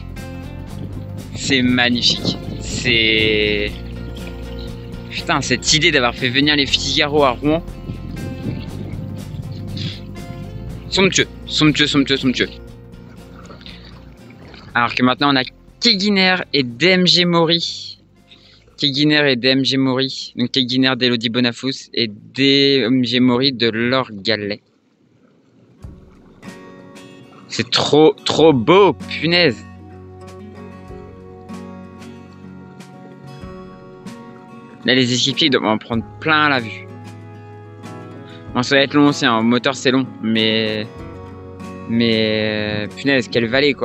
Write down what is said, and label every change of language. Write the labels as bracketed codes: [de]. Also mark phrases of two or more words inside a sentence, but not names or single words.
[fr] C'est magnifique. C'est... Putain, cette idée d'avoir fait venir les Figaro à Rouen. Somptueux, somptueux, somptueux, somptueux. Alors que maintenant on a Keguiner et DMG Mori. Keguiner et DMG Mori. Donc Keguiner d'Elodie Bonafous et DMG Mori de Laure Gallet. C'est trop beau, punaise. Là les équipiers doivent en prendre plein la vue. Bon, ça va être long aussi, hein. Au moteur c'est long, mais punaise, quelle vallée quoi.